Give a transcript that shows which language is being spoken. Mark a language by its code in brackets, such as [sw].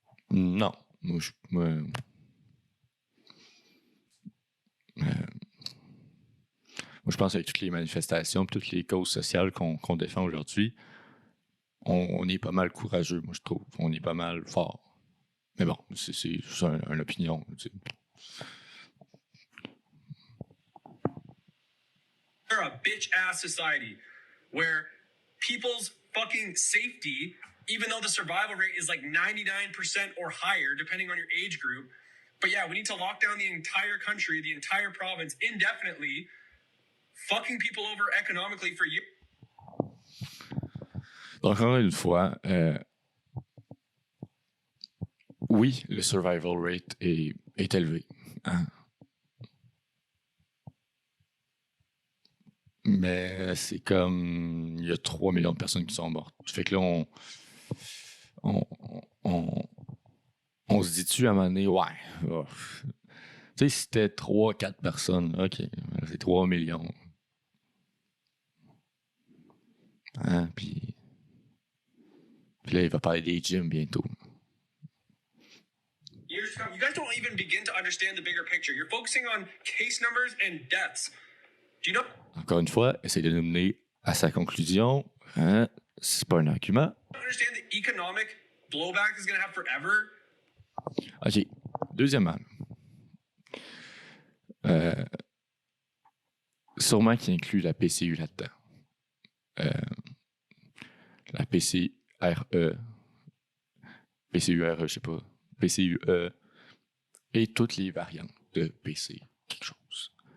[fr] Non. Moi, je pense qu'avec toutes les manifestations, toutes les causes sociales qu'on défend aujourd'hui, on est pas mal courageux, moi, je trouve. On est pas mal fort. Mais bon, c'est juste une opinion. Tu sais. [en] We're a bitch-ass society where people's fucking safety, even though the survival rate is like 99% or higher, depending on your age group. But yeah, we need to lock down the entire country, the entire province indefinitely, fucking people over economically for years. [fr] Encore une fois, oui, le survival rate est élevé. Hein? Mais c'est comme il y a 3 millions de personnes qui sont mortes. Fait que là, on se dit-tu à un moment donné, ouais. Oh. Tu sais, si c'était 3-4 personnes, OK, c'est 3 millions. Hein? Puis là, il va parler des gyms bientôt. [en] Years to come, you guys don't even begin to understand the bigger picture. You're focusing on case numbers and deaths. Do you know? [fr] Encore une fois, essaye de nous mener à sa conclusion. Hein? C'est pas un argument. [en] Understand the economic blowback is going to have forever. OK. [fr] Deuxièmement, sûrement qu'il inclut la PCU là-dedans. La PCRE, PCURE, je sais pas, PCUE et toutes les variantes de PC quelque chose.